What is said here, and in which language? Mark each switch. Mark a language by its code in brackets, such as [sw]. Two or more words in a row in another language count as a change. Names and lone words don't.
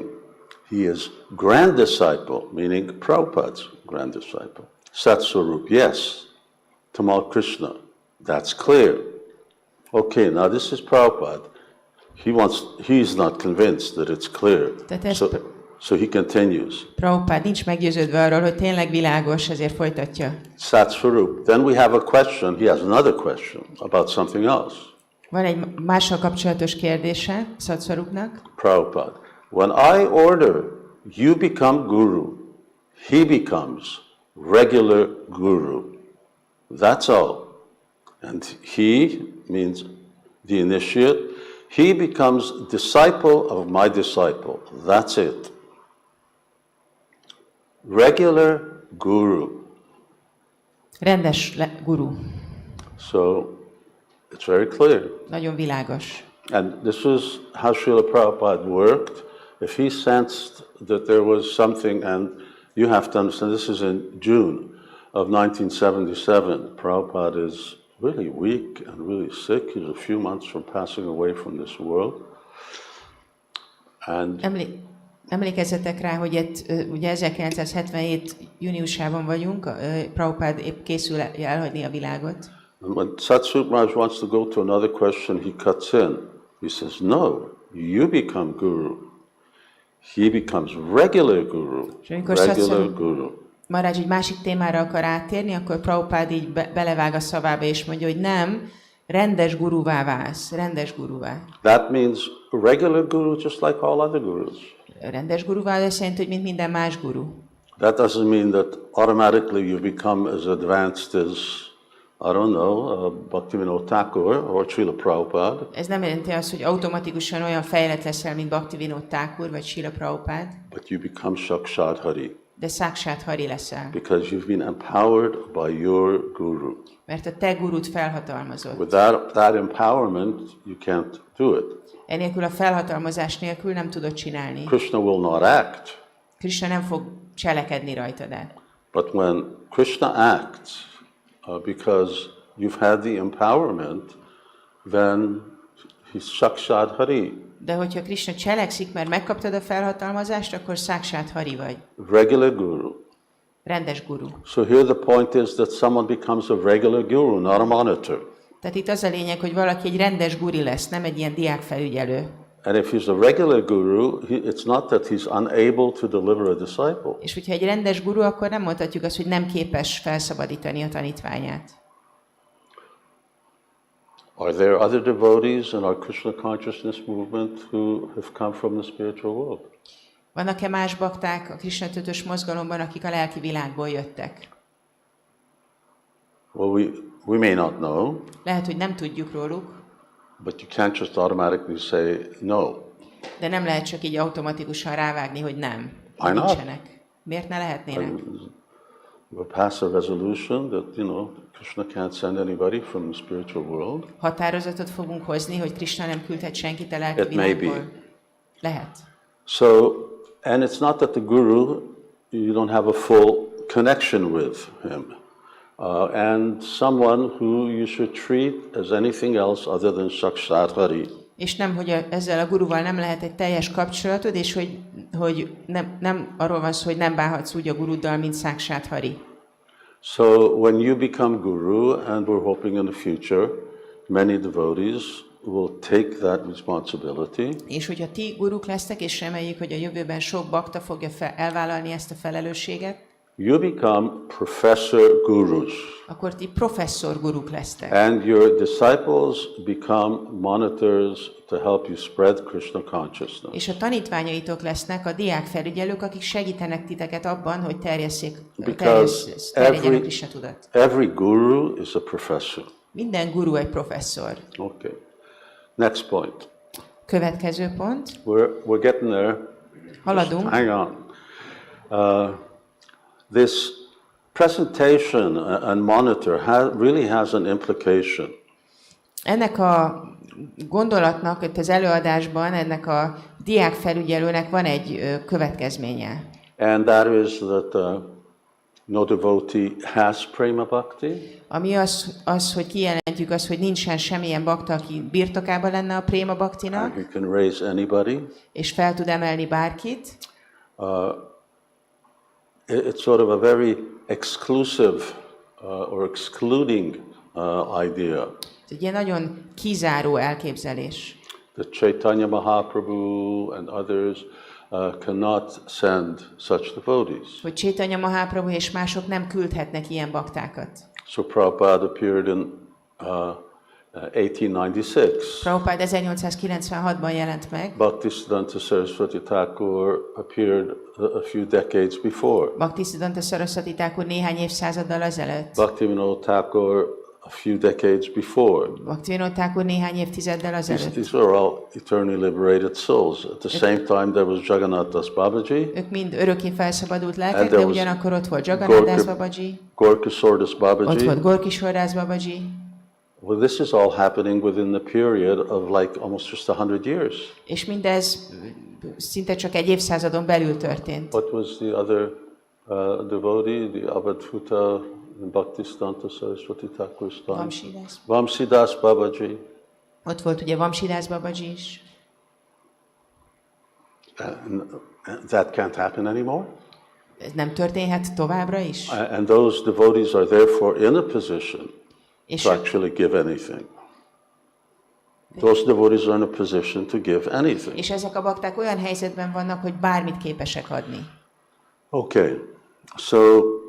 [en] He is grand disciple, meaning Prabhupada's grand disciple. Satsvarup, yes. Tamal Krishna, that's clear. Okay, now this is Prabhupada. He's not convinced that it's clear. So he continues. [hu] Prabhupád nincs meggyőződve arról, hogy tényleg világos, ezért folytatja. [en] Satsvarup. Then we have a question. He has another question about something else. [hu] Van egy mással kapcsolatos kérdése Satsvarupnak. [en] Prabhupada. When I order, you become Guru. He becomes regular Guru. That's all. And he means the initiate. He becomes disciple of my disciple. That's it. Regular Guru. [hu] Rendes guru. [en] So it's very clear. [hu] Nagyon világos. [en] And this is how Śrīla Prabhupāda worked. If he sensed that there was something, and you have to understand, this is in June of 1977. Prabhupada is really weak and really sick. He's a few months from passing away from this world. And [hu] Emlékezzetek rá, hogy ugye 1977. júniusában vagyunk, Prabhupád épp készül elhagyni a világot. [en] And when Satsvarup Maharaj wants to go to another question, he cuts in. He says, no, you become Guru. He becomes regular Guru. Regular Guru. [hu] Maharaj egy másik témára akar áttérni, akkor Prabhupád így belevág a szavába, és mondja, hogy nem, rendes guruvá válsz, rendes guruvá. [en] That means a regular guru just like all other gurus. [hu] Rendes guruvá azt jelenti, hogy mint minden más guru. [en] That doesn't mean that automatically you become as advanced as, I don't know, Bhaktivinoda Thakur or Śrīla Prabhupāda. [hu] Ez nem jelenti azt, hogy automatikusan olyan fejlett leszel, mint Bhaktivinoda Thakur vagy Śrīla Prabhupāda, [en] But you become [sa] Sakshat Hari [hu] de [sa] Saksát Hari [hu] leszel. [en] because you've been empowered by your guru. [hu] Mert a te gurud felhatalmazott. [en] Without that empowerment, you can't do it. [hu] Enélkül a felhatalmazás nélkül nem tudod csinálni. [en] Krishna will not act. [hu] Krishna nem fog cselekedni rajtad át. [en] But when Krishna acts, because you've had the empowerment, then he's [sa] Sakshat Hari. [hu] De hogyha Krishna cselekszik, mert megkaptad a felhatalmazást, akkor [sa] Saksát Hari [hu] vagy. [en] Regular guru. [hu] Rendes guru. [en] So here the point is that someone becomes a regular guru, not a monitor. [hu] Tehát itt az a lényeg, hogy valaki egy rendes guri lesz, nem egy ilyen diákfelügyelő. [en] And if he's a regular guru, it's not that he's unable to deliver a disciple. [hu] És hogyha egy rendes guru, akkor nem mondhatjuk azt, hogy nem képes felszabadítani a tanítványát. [en] Are there other devotees in our Krishna consciousness movement who have come from the spiritual world? [hu] Vannak-e más bakták a Krishna tudatos mozgalomban, akik a lelki világból jöttek? [en] Well, we may not know, [hu] Lehet, hogy nem tudjuk róluk, [en] but you can't just automatically say no. [hu] de nem lehet csak így automatikusan rávágni, hogy nem. [en] Why not? [hu] Nincsenek. Miért ne lehetnének? [en] We'll pass a resolution that, Krishna can't send anybody from the spiritual world. [hu] Határozatot fogunk hozni, hogy Krishna nem küldhet senkit a lelki [en] It may be. [hu] világból? Lehet. [en] So, and it's not that the guru, you don't have a full connection with him. And someone who you should treat as anything else other than [sa] Sakshat Hari. [hu] És nem, hogy ezzel a guruval nem lehet egy teljes kapcsolatod, és hogy nem arról van szó, hogy nem bánhatsz úgy a guruddal, mint [sa] Saksát Hari. [en] So when you become guru, and we're hoping in the future, many devotees will take that responsibility. [hu] És hogyha ti guruk lesztek, és reméljük, hogy a jövőben sok bakta fogja elvállalni ezt a felelősséget, [en] You become professor gurus. [hu] Akkor ti professzor guruk lesztek. [en] And your disciples become monitors to help you spread Krishna consciousness. [hu] És a tanítványaitok lesznek a diákfelügyelők, akik segítenek titeket abban, hogy terjedjen a Krishna tudat. [en] Every guru is a professor. [hu] Minden guru egy professzor. [en] Okay. Next point. [hu] Következő pont. [en] We're getting there. [hu] Haladunk. [en] Just hang on. This presentation and monitor really has an implication. [hu] Ennek a gondolatnak, itt az előadásban, ennek a diákfelügyelőnek van egy következménye. [en] And that is that no devotee has [sa] prema bhakti. [hu] Ami az, hogy kijelentjük azt, hogy nincsen semmilyen bakta, aki birtokában lenne a [sa] préma bhaktinak, [en] You can raise anybody. [hu] és fel tud emelni bárkit. [en] It's sort of a very exclusive or excluding idea. [hu] Ez egy ilyen nagyon kizáró elképzelés. [en] That Chaitanya Mahaprabhu and others cannot send such devotees. [hu] Hogy Chaitanya Mahaprabhu és mások nem küldhetnek ilyen baktákat. [en] So Prabhupada appeared in 1896. [hu] Prabhupád 1896-ban jelent meg. [en] Bhaktisiddhanta Saraswati Thakur appeared a few decades before. [hu] Bhaktisiddhanta Saraswati Thakur néhány évszázaddal ezelőtt. [en] Bhaktivinoda Thakur a few decades before. [hu] Bhaktivinoda Thakur néhány évtizeddel azelőtt. [en] These are all eternally liberated souls. At the same time there was Jagannath Das Babaji. [hu] Ők mind örökké felszabadult lelkek, de ugyanakkor ott volt Jagannath Das Babaji. Gorkishore Das Babaji. Ott volt Gorkishore Das Babaji. [en] Well, this is all happening within the period of like almost just 100 years. [hu] És mindez szinte csak egy évszázadon belül történt. [en] What was the other devotee, the Avadhuta in Bhaktisiddhanta Saraswati Thakur's time? Vamsidas. Vamsidas Babaji. [hu] Ott volt ugye Vamsidas Babaji is. [en] And that can't happen anymore. [hu] Ez nem történhet továbbra is. [en] And those devotees are therefore in a position to actually give anything. Those devotees are in a position to give anything. [hu] És ezek a bakták olyan helyzetben vannak, hogy bármit képesek adni. [en] Okay, so